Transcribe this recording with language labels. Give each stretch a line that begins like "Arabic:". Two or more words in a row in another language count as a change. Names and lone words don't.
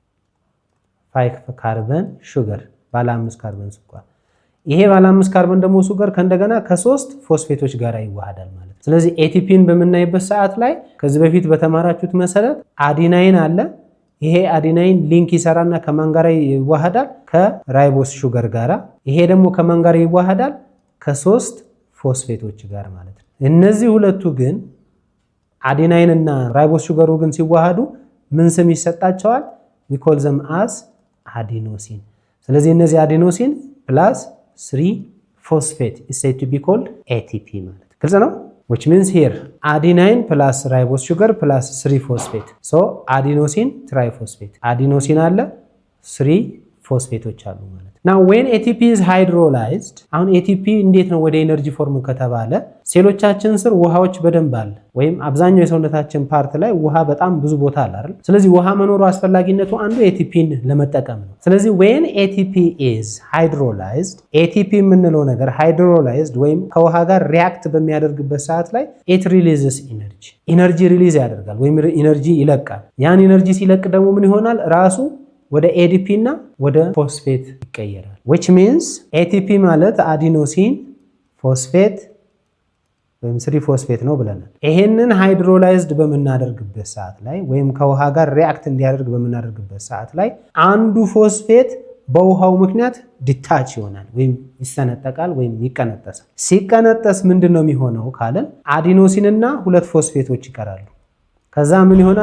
Amharic: 5
English: carbon sugar
Amharic: ባለ 5 ካርበን ስኳር። ይሄ ባለ 5 ካርበን ደግሞ ሹገር ከእንደገና ከ3 ፎስፌቶች ጋር ይዋሃዳል ማለት ነው። ስለዚህ ኤቲፒን በምናይበት ሰዓት ላይ ከዚህ በፊት በተማራችሁት መሰረት አዲናይን አለ። ይሄ አዲናይን ሊንክ ይሰራና ከማን ጋር ይዋሃዳል?
English: ribose sugar
Amharic: ጋራ። ይሄ ደግሞ ከማን ጋር ይዋሃዳል? ከ3 ፎስፌቶች ጋር ማለት ነው። እነዚህ ሁለቱ ግን አዲናይን እና
English: ribose sugar
Amharic: ግን ሲዋሃዱ ምን ስም ይሰጣቸዋል?
English: we call them as
Amharic: አዲኖሲን። ስለዚህ እነዚህ
English: adenosine plus 3 phosphate is said to be called ATP
Amharic: ማለት ግልጽ ነው።
English: which means here adenine plus ribose sugar plus 3 phosphate so adenosine triphosphate adenosine
Amharic: አለ 3 ፎስፌቶች አሉ ማለት ነው።
English: now when ATP is hydrolyzed
Amharic: አሁን ATP እንዴት ነው
English: energy form
Amharic: ከተባለ ሴሎቻችን ስር ውሃዎች በደንብ አለ ወይም አብዛኛው የሰውነታችን ፓርት ላይ ውሃ በጣም ብዙ ቦታ አለ አይደል? ስለዚህ ውሃ መኖሩ አስፈላጊነቱ አንዱ ATPን ለመጠቀም ነው። ስለዚህ
English: when ATP is hydrolyzed
Amharic: ATP የምንለው ነገር hydrolyzed ወይም ከውሃ ጋር ሪአክት በሚያደርግበት ሰዓት ላይ
English: it releases energy
Amharic: ሪሊዝ ያደርጋል ወይም ኢነርጂ ይለቃል። ያን ኢነርጂ ሲለቅ ደግሞ ምን ይሆናል? ራሱ ወደ ADP እና ወደ ፎስፌት ይቀየራል።
English: which means ATP
Amharic: ማለት
English: adenosine phosphate
Amharic: ወይም 3 ፎስፌት ነው ብለናል። ይሄንን ሃይድሮላይዝድ በመናደርግበት ሰዓት ላይ ወይም ከውሃ ጋር ሪአክት እንዲያደርግ በመናደርግበት ሰዓት ላይ አንዱ ፎስፌት በውሃው ምክንያት ዲታች ይሆናል ወይም ይሰነጠቃል ወይም ይቀነጠሳል። ሲቀነጠስ ምንድነው የሚሆነው ካለን አዲኖሲን እና 2 ፎስፌቶች ይቀራሉ። ከዛ ምን ይሆናል?